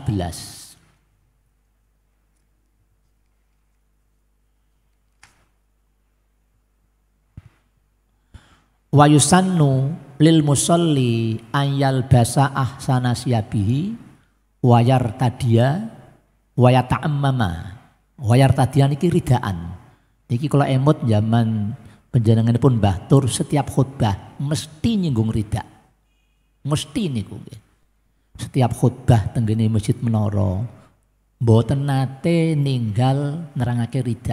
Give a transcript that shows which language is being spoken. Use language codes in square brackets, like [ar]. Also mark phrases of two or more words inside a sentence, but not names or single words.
[ar] ويسن للمصلي أن يلبس أحسن ثيابه ويرتدي ويتعمم. ويرتدي niki رداءً. [jv] Niki kalau emot zaman panjenenganipun Mbah Tur setiap khutbah mesti nyinggung rida. Mesti niku nggih. Setiap khutbah tenggene Masjid Menara mboten nate ninggal nerangake rida.